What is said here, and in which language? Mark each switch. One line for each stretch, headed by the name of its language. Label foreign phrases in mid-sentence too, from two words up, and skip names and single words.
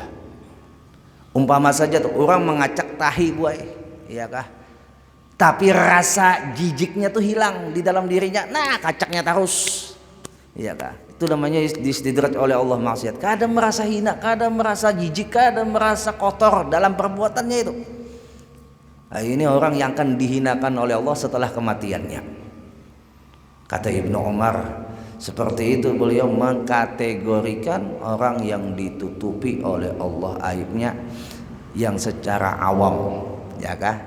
Indonesian: Umpama saja tuh orang mengacak tahi buai, iya kah? Tapi rasa jijiknya tuh hilang di dalam dirinya. Nah, kacaknya terus, iya kah? Itu namanya diistidraj oleh Allah maksiat. Kada merasa hina, kada merasa jijik, kada merasa kotor dalam perbuatannya itu. Nah, ini orang yang akan dihinakan oleh Allah setelah kematiannya. Kata Ibnu Umar, seperti itu beliau mengkategorikan orang yang ditutupi oleh Allah aibnya yang secara awam, ya kah?